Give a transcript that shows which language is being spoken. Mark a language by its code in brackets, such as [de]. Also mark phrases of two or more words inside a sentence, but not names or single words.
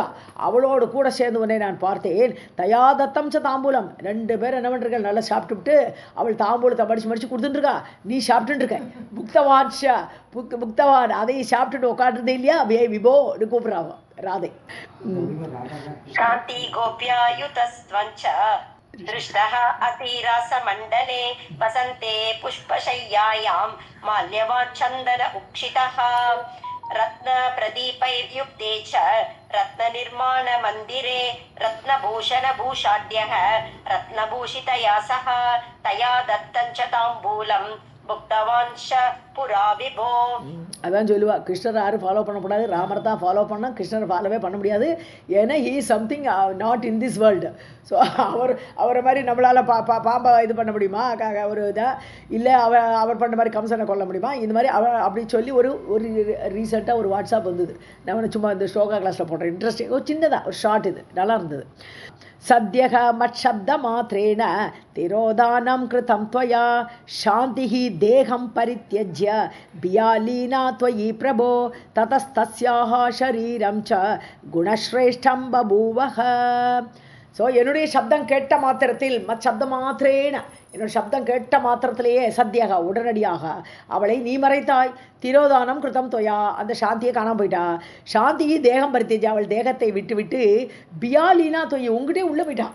[ta] அவளோடு கூட சேர்ந்து உன்னை நான் பார்த்தேன். [sa] तया दत्तं च ताम्बूलम्, [ta] 2 பேர் என்ன பண்ணுறீங்க? நல்லா சாப்பிட்டுவிட்டு அவள் தாம்பூலத்தை மடிச்சு கொடுத்துட்டுருக்கா, நீ சாப்பிட்டுட்டு இருக்க. [sa] भुक्तवांश्च, भुक्तवान्, [ta] அதை சாப்பிட்டுட்டு உட்காந்துருந்தே இல்லையா? வே விபோ கூப்பிடுறாங்க ராதை. [sa] शान्तिगोप्यायुतस्त्वं च दृष्टः अतिरासमण्डले वसन्ते पुष्पशय्यायां माल्यवान् चन्दन उक्षितः रत्नप्रदीपैर्युक्ते च रत्ननिर्माणमन्दिरे रत्नभूषणभूषाढ्यः रत्नभूषितया सह तया दत्तं च ताम्बूलं भुक्तवान् पुरा विभो. [ta] அதான் சொல்லுவா, கிருஷ்ணரை யாரும் ஃபாலோ பண்ணக்கூடாது, ராமரை தான் ஃபாலோ பண்ணால் கிருஷ்ணரை ஃபாலோவே பண்ண முடியாது. [en] ஏன்னா he something not in this world. [ta] ஸோ அவரை மாதிரி நம்மளால் பாம்பை இது பண்ண முடியுமா? ஒரு இதாக இல்லை, அவர் பண்ண மாதிரி கம்சனை கொல்ல முடியுமா? இந்த மாதிரி அப்படி சொல்லி ஒரு ரீசெண்டாக ஒரு வாட்ஸ்அப் வந்தது. நான் சும்மா இந்த ஸ்லோகா கிளாஸில் போடுறேன், இன்ட்ரெஸ்டிங், ஒரு சின்னதாக ஒரு ஷார்ட், இது நல்லா இருந்தது. [sa] सद्यः मत्शब्दमात्रेण तिरोधानं कृतं त्वया शान्तिः देहं परित्यज्य बियालीना त्वयि प्रभो ततस्तस्याः शरीरं च गुणश्रेष्ठं बभूवः. [ta] ஸோ என்னுடைய சப்தம் கேட்ட மாத்திரத்தில், [sa] शब्द मात्रेण, [ta] என்னோட சப்தம் கேட்ட மாத்திரத்திலேயே சத்தியகா உடனடியாக அவளை நீ மறைத்தாய். [sa] तिरोधानं कृतं त्वया, [ta] அந்த சாந்தியை காணாமல் போயிட்டா. சாந்தியை தேகம் பருத்திச்சு, அவள் தேகத்தை விட்டு விட்டு [sa] विलीना त्वयि [ta] உங்ககிட்டே உள்ளே போயிட்டான்.